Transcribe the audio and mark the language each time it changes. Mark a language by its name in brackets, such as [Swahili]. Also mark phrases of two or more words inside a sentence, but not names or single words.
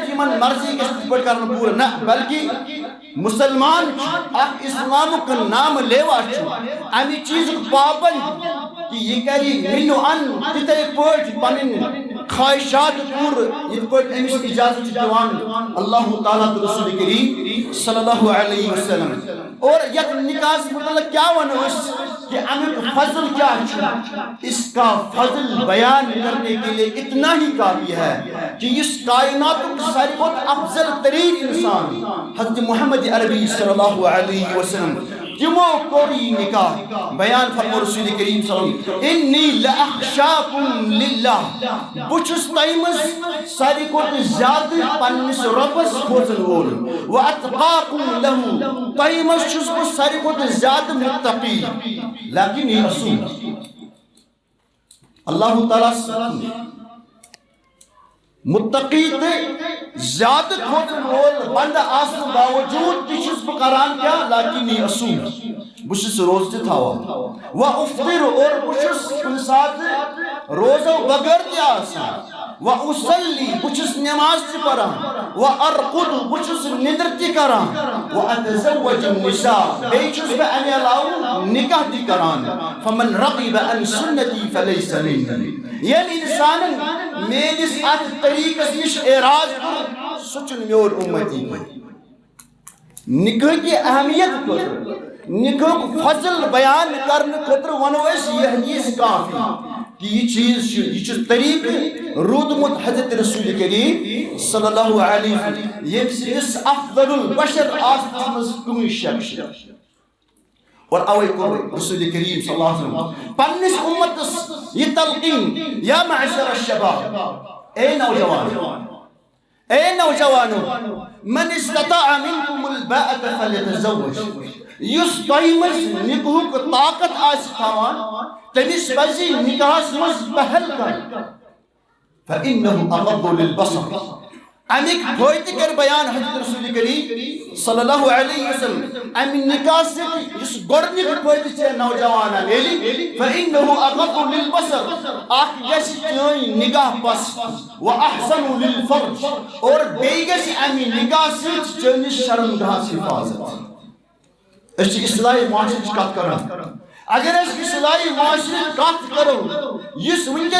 [Kashmiri] یمن مرضی گژھِ تِتھ پٲٹھۍ کرن پوٗرٕ نہ بلکہ مسلمان اخ اسلام کا نام لیوا چھُ امی چیز پابند کہ یہ کری منو ان تتھے پٲٹھۍ پنن خواہشات پوٗرٕ یت پٲٹھۍ امس اجازت چھُ دیوان اللہ تعالیٰ تو رسول کریم [Arabic] صلی اللہ علیہ وسلم [Kashmiri] اور یت نکاح متعلق کیا ونو کہ امیک فضل کیا چھُ [Urdu] اس کا فضل بیان کرنے کے لیے اتنا ہی کافی ہے کہ [Kashmiri] اس کائنات کا ساروی کھۄتہٕ افضل ترین انسان حضرت محمد عربی [Arabic] صلی اللہ علیہ وسلم [Kashmiri] تمو کور یہ نکاح بیان فرمو رسول کریم [Arabic] صلی اللہ علیہ وسلم انی لاخشاکم للہ [Kashmiri] بچس تیمز ساروی کھۄتہٕ زیادہ پننس ربس کھوژن وول [Arabic] واتقاکم لہ [Kashmiri] تیمز چھس بہ ساروی کھۄتہٕ زیادہ متقی لیکن یہ اصول اللہ تعالیٰ متقی تے زیادہ کھوژن وول بندہ آسن باوجود تہ چھس بہ کران کیا لیکن یہ اصول بہ چھس روز تہ تھاوان [Arabic] و افطر [Kashmiri] اور بہ چھس کُنہ ساتہٕ روزو بغیر تہ آسان [Arabic] و اصلی [Kashmiri] بہ چھس نماز تہ پران [Arabic] و ارقد [Kashmiri] بہ چھس نندر تہ کران [Arabic] و اتزوج النساء [Kashmiri] بیٚیہِ چھس بہ امہ علاوٕ نکاح تہ کران [Arabic] فمن رغب عن سنتی فلیس منی [Kashmiri] یم انسان میانس ات طریقس نش اعراض کور سہ چھُنہٕ میون امتی نکاح کی اہمیت خاطر نکاح فضل بیان کرنے خاطر ونو اس یہ حدیث کافی کہ یہ چیز یہ طریق رودمت حضرت رسول کریم [Arabic] صلی اللہ علیہ وسلم [Kashmiri] یہ اس افضل البشر آسمس کمی شک اور اوے کو رسول کریم [Arabic] صلی اللہ علیہ وسلم [Kashmiri] پنس امتس یہ تلقین [Arabic] یا معشر الشباب [Kashmiri] اے نوجوانو [Arabic] من استطاع منکم الباءة فلیتزوج [Kashmiri] یس تیمز نکاحک طاقت آس تھاوان تمس پزی نکاحس مز پہل کر [Arabic] فإنه اغض للبصر [Kashmiri] امیک فائدہ کر بیان حضرت رسول کریم [Arabic] صلی اللہ علیہ وسلم [Kashmiri] امی نکاح سے اس گرنی کی فائدہ چھے نوجوانا میلی فإنه [Arabic] اغض للبصر [Kashmiri] آخ جیسی چوئی نگاہ پس [Arabic] و احسن للفرج [Kashmiri] اور بیگسی امی نکاح سے چونی شرمگاہ سے حفاظت اس اصلاحی معاشرت کات کرن اگر اس اصلاحی معاشرت کات کرو اس ونکس